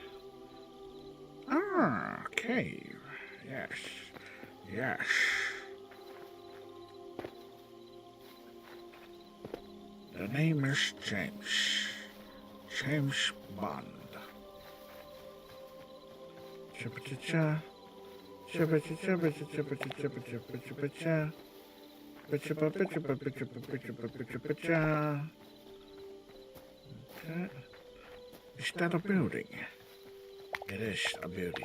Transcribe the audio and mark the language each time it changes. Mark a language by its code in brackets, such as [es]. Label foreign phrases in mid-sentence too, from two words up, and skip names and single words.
[en] Ah, cave. Yes. The name is James Bond. Chippa-cha-cha. Chippa-cha-cha-cha-cha-cha-cha-cha-cha-cha-cha. Chippa-cha-cha-cha-cha-cha-cha-cha-cha-cha. Okay. Is that a building? It is a building.